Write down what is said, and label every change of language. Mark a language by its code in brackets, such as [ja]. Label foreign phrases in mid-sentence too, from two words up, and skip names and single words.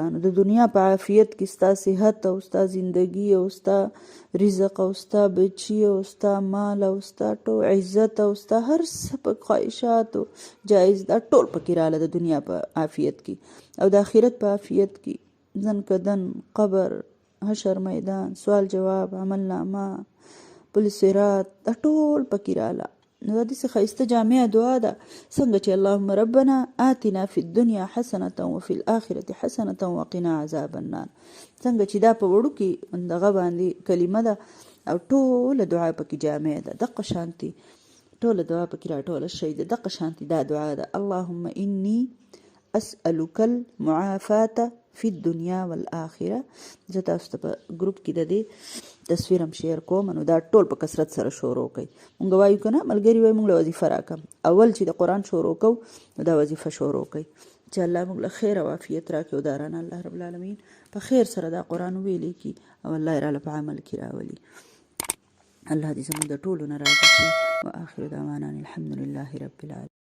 [ps] نو د دنیا په عافیت کې ستا صحت او ستا زندگی او ستا رزق او ستا بچی او ستا مال او ستا ټول عزت او ستا هر څه په خواهشات او جایز دا ټول پکې راله د دنیا په عافیت کې او د آخرت په عافیت کې. ځن کدن، قبر، حشر میدان، سوال جواب، عمل نامه، پل صراط، دا ټول پکې راله. نو دا داسې ښایسته جامعه دعا ده. څنګه چې [ar] اللهم ربنا آتنا فی الدنیا حسنة وفي الآخرة حسنة وقنا عذاب النار، [ps] څنګه چې دا په وړوکې دغه باندې کلمه ده او ټوله دعا پکې جامع ده، دقه شانتي ټوله دعا پکې راټوله شوې ده، دقه شانتي دا دعا ده، [ar] اللهم انی اسألک المعافاة فی الدنیا والآخرة. [ps] زه تاسو ته په ګروپ کې د دې تصویر هم شیر کوم، نو دا ټول په کثرت سره شروع کوي. مونږ وایو که نه، ملګري وایي مونږ له وظیفه راکړه، اول چې د قرآن شروع کوو نو دا وظیفه شروع کوي چې الله مونږ له خیر او عافیت راکړي او دارانه [ar] الله رب العالمین [ps] په خیر سره دا قرآن ویلی کي او الله یې راله په عمل کې راولي. الله دې زموږ د ټولو نه راضي شي. [ar] و آخر دعوانا الحمد لله رب العالمین.